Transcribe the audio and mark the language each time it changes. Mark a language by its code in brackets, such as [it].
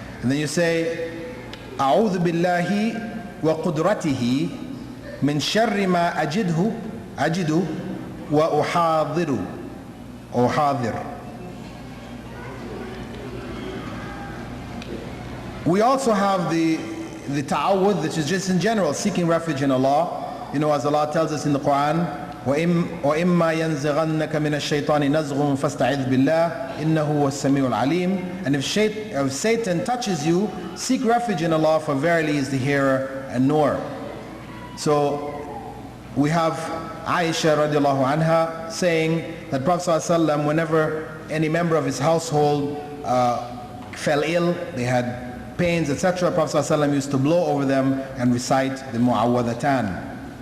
[en] And then you say [ar] A'udhu billahi wa qudratihi min sharri ma ajidu wa uhadiru. [en] We also have the ta'awudh, which is just in general seeking refuge in Allah. You know, as Allah tells us in the Quran, [ar] وَإِمَّا يَنزِغَنَّكَ مِنَ الشَّيْطَانِ نَزْغٌ فَاسْتَعِذْ بِاللَّهِ إِنَّهُ هُوَ السَّمِيعُ الْعَلِيمُ. [en] And if Satan touches you, seek refuge in Allah, for verily He is the hearer and knower. So we have Aisha radiallahu anha saying that Prophet ﷺ, whenever any member of his household fell ill, they had pains, etc., Prophet ﷺ used to blow over them and recite the mu'awwadhatan.